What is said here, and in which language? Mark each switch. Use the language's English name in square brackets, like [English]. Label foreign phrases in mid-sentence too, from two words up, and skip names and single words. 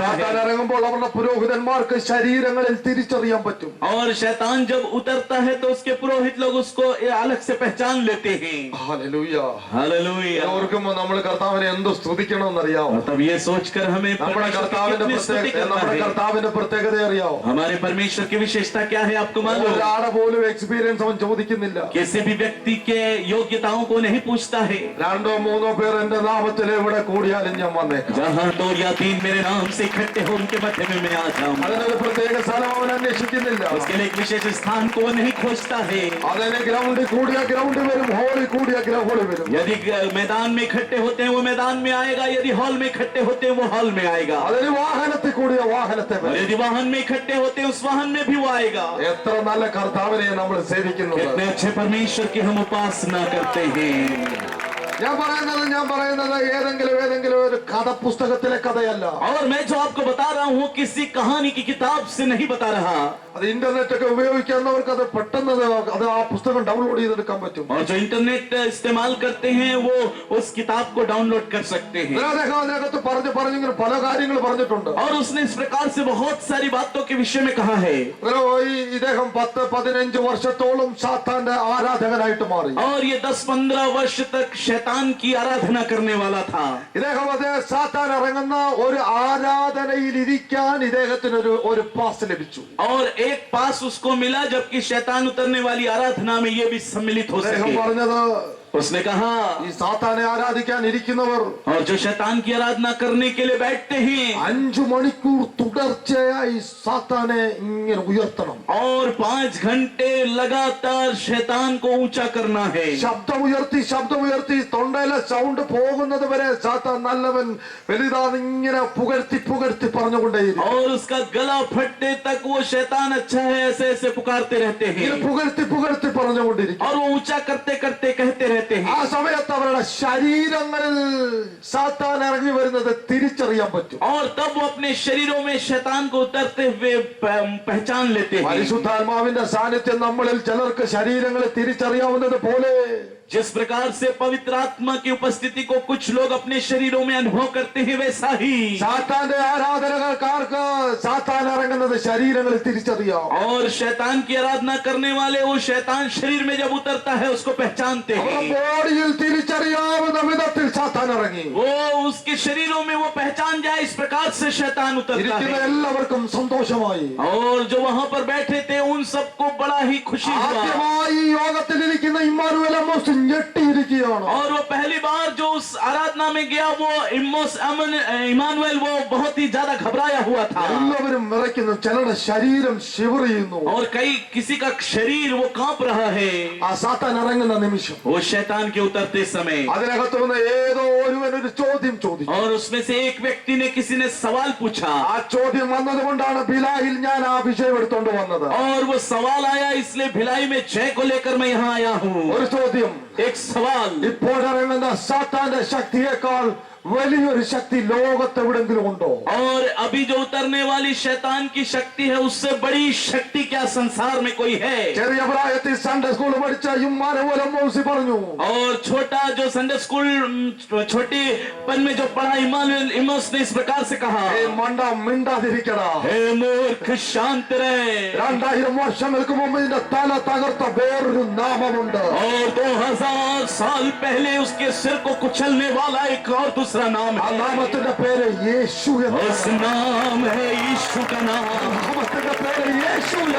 [Malayalam] സാത്താൻ [Hindi] है. [Malayalam] ഇറങ്ങുമ്പോൾ അവരുടെ പുരോഹിതന്മാർക്ക് ശരീരങ്ങളിൽ തിരിച്ചറിയാൻ പറ്റും. [Hindi] और शैतान जब उतरता है तो उसके पुरोहित लोग उसको अलग से पहचान लेते हैं. [Malayalam] ഹല്ലേലൂയ. [Hindi] हालेलुया. [Malayalam] ഓർക്കുമ്പോൾ നമ്മൾ കർത്താവിനെ എന്ത് സ്തുതിക്കണമെന്നറിയാമോ? [Hindi] और तब ये सोचकर हमें [Malayalam] നമ്മുടെ [Hindi] परमेश्वर की [Malayalam] കർത്താവിന്റെ [Hindi] कितनी स्तुति करना है. [Malayalam] കർത്താവിന്റെ പ്രത്യേകത അറിയാമോ? [Hindi] हमारे परमेश्वर की विशेषता क्या है आपको मालूम? [Malayalam] ഒരാളെ പോലും എക്സ്പീരിയൻസ് അവൻ ചോദിക്കുന്നില്ല. [Hindi] किसी भी व्यक्ति के योग्यताओं को नहीं पूछता है. [Malayalam] 2 3 പേർ എന്റെ നാമത്തിൽ എവിടെ കൂടിയാലും ഞാൻ വന്നേക്കാം. [Hindi] जहाँ 2 या 3 मेरे नाम से इकट्ठे हो उनके मध्य में मैं आ जाऊं. [Malayalam] അതിനൊരു പ്രത്യേക സ്ഥലം അവൻ അന്വേഷിക്കുന്നില്ല. [Hindi] उसके लिए एक विशेष स्थान को वो नहीं खोजता है. [Malayalam] അതിന് ഗ്രൗണ്ടിൽ കൂടിയ ഗ്രൗണ്ടിൽ വരും, ഹോളിൽ കൂടിയ ഹോളിൽ വരും. [Hindi] यदि मैदान में इकट्ठे होते हैं वो मैदान में आएगा, यदि हॉल में इकट्ठे होते हैं वो हॉल में आएगा. [Malayalam] അതിന് വാഹനത്തിൽ കൂടിയ വാഹനത്തെ [Hindi] और [Malayalam] വരും. [Hindi] यदि वाहन में इकट्ठे होते हैं उस वाहन में भी वो आएगा. [Malayalam] എത്ര നല്ല കർത്താവിനെ നമ്മൾ സേവിക്കുന്നത്. [Hindi] कितने अच्छे परमेश्वर की हम उपासना करते हैं. [Malayalam] ഞാൻ പറയുന്നത് ഏതെങ്കിലും ഒരു കഥ പുസ്തകത്തിലെ കഥയല്ല. [Hindi] और मैं जो आपको बता रहा हूँ किसी कहानी की किताब से नहीं बता रहा. [Malayalam] അത് ഇന്റർനെറ്റ് ഒക്കെ ഉപയോഗിക്കുന്നവർക്ക് അത് പെട്ടെന്ന് അത് ആ പുസ്തകം ഡൗൺലോഡ് ചെയ്തെടുക്കാൻ പറ്റും. [Hindi] और जो इंटरनेट इस्तेमाल करते हैं वो उस किताब को डाउनलोड कर सकते हैं. [Malayalam] അദ്ദേഹം അതിനകത്ത് പറഞ്ഞിങ്ങനെ പല കാര്യങ്ങൾ പറഞ്ഞിട്ടുണ്ട്. [Hindi] और उसने इस प्रकार से बहुत सारी बातों के विषय में कहा है. [Malayalam] ഇദ്ദേഹം 10-15 വർഷത്തോളം സാത്താന്റെ ആരാധകനായിട്ട് മാറി. [Hindi] और ये 10-15 वर्ष तक शैतान की आराधना करने वाला था. [Malayalam] ഇദ്ദേഹം സാത്താൻ ഇറങ്ങുന്ന ഒരു ആരാധനയിൽ ഇരിക്കാൻ ഇദ്ദേഹത്തിന് ഒരു പാസ് ലഭിച്ചു. [Hindi] और एक पास उसको मिला, जबकि शैतान उतरने वाली आराधना में ये भी सम्मिलित हो [Malayalam] അദ്ദേഹം [Hindi] सके. [Malayalam] പറഞ്ഞത് [Hindi] उसने कहा [Malayalam] ഈ സാത്താനെ ആരാധിക്കാൻ ഇരിക്കുന്നവർ [Hindi] और जो शैतान की आराधना करने के लिए बैठते हैं [Malayalam] 5 മണിക്കൂർ തുടർച്ചയായി സാത്താനെ ഇങ്ങനെ ഉയർത്തണം. [Hindi] और 5 घंटे लगातार शैतान को ऊंचा करना है. [Malayalam] ശബ്ദമുയർത്തി തൊണ്ടയിലെ സൗണ്ട് പോകുന്നത് വരെ സാത്താൻ നല്ലവൻ വലുതാന്ന് ഇങ്ങനെ പുകഴ്ത്തി പറഞ്ഞുകൊണ്ടേയിരിക്കും. [Hindi] और उसका गला फटने तक वो शैतान अच्छा है ऐसे ऐसे पुकारते रहते हैं. [Malayalam] ഇങ്ങനെ പുകഴ്ത്തി പറഞ്ഞുകൊണ്ടിരിക്കും. [Hindi] और वो ऊंचा करते करते कहते रहते [Malayalam] ആ [Hindi] हैं. [Malayalam] സമയത്ത് അവരുടെ ശരീരങ്ങളിൽ സാത്താൻ ഇറങ്ങി വരുന്നത് തിരിച്ചറിയാൻ പറ്റും. [Hindi] और तब वो अपने शरीरों में शैतान को उतरते हुए पहचान लेते हैं. [Malayalam] പരിശുദ്ധാത്മാവിന്റെ സാന്നിധ്യം നമ്മളിൽ ചിലർക്ക് ശരീരങ്ങളെ തിരിച്ചറിയാവുന്നത് പോലെ [Hindi] जिस प्रकार से पवित्र आत्मा की उपस्थिति को कुछ लोग अपने शरीरों में अनुभव करते हैं, वैसा ही [Malayalam] സാത്താന്റെ ആരാധനക്കാർക്ക് സാത്താൻ ഇറങ്ങുന്നത് ശരീരങ്ങളിൽ തിരിച്ചറിയാം. [Hindi] और शैतान की आराधना करने वाले वो शैतान शरीर में जब उतरता है उसको पहचानते [Malayalam] അവരുടെ [Hindi] हैं. [Malayalam] ബോഡിയിൽ തിരിച്ചറിയാവുന്ന വിധത്തിൽ സാത്താൻ ഇറങ്ങി. [Hindi] वो उसके शरीरों में वो पहचान जाए इस प्रकार से शैतान उतरता [Malayalam] ഇരിക്കുന്ന [Hindi] है. [Malayalam] എല്ലാവർക്കും സന്തോഷമായി. [Hindi] और जो वहां पर बैठे थे उन सबको बड़ा ही खुशी हुआ. [Malayalam] ആദ്യമായി ഈ യോഗത്തിലിരിക്കുന്ന ഇമ്മാനുവേൽ അമ്മോസ് ഞെട്ടിയിരിക്കുകയാണ്. [Hindi] और वो पहली बार जो उस आराधना में गया वो इमानुएल वो बहुत ही ज्यादा घबराया हुआ था. [Malayalam] എല്ലാവരും വിറയ്ക്കുന്നു. ചിലരുടെ ശരീരം ശിവർ ചെയ്യുന്നു. [Hindi] और किसी का शरीर वो कांप रहा है [Malayalam] ആ സാത്താൻ ഇറങ്ങുന്ന നിമിഷം [Hindi] वो शैतान के उतरते समय. [Malayalam] അതിനകത്ത് നിന്ന് ഏതോ ഒരുവൻ ഒരു ചോദ്യം ചോദിച്ചു. [Hindi] और उसमें से एक व्यक्ति ने किसी ने सवाल पूछा. [Malayalam] ആ ചോദ്യം വന്നത് കൊണ്ടാണ് ഭിലായിൽ ഞാൻ ആ വിഷയം എടുത്തോണ്ട് വന്നത്. [Hindi] और वो सवाल आया इसलिए भिलाई में जय को लेकर मैं यहाँ आया हूँ. [Malayalam] ഒരു ചോദ്യം, [Hindi] एक सवाल. [Malayalam] ഇപ്പോഴിറങ്ങുന്ന സാത്താന്റെ ശക്തിയേക്കാൾ വലിയൊരു ശക്തി ലോകത്തെവിടെങ്കിലും ഉണ്ടോ? [Hindi] और अभी जो उतरने वाली शैतान की शक्ति है उससे बड़ी शक्ति क्या संसार में कोई है? [Malayalam] ചെറിയ പ്രായത്തിൽ [English] Sunday school [Malayalam] പഠിച്ച ഇമ്മാനുവേൽ അമ്മോസ് പറഞ്ഞു. [Hindi] और छोटा जो [English] Sunday school [Hindi] छोटी पन में जो पढ़ा इमानुएल इमोस ने इस प्रकार से कहा, [Malayalam] ഏ മണ്ട മിണ്ടാതിരിക്കടാ. [Hindi] हे मूर्ख शांत रहे. [Malayalam] 2000 വർഷങ്ങൾക്ക് മുമ്പ് ഇതിന്റെ തല തകർത്ത വേറൊരു നാമമുണ്ട്. [Hindi] और 2000 साल पहले उसके सिर को कुचलने वाला एक और दूसरा नाम [Malayalam] ആ [Hindi] है. [Malayalam] നാമത്തിന്റെ പേര് യേശു എന്ന്. [Hindi] उस नाम है यीशु का नाम. [Malayalam] നാമത്തിന്റെ പേര് യേശു എന്ന്.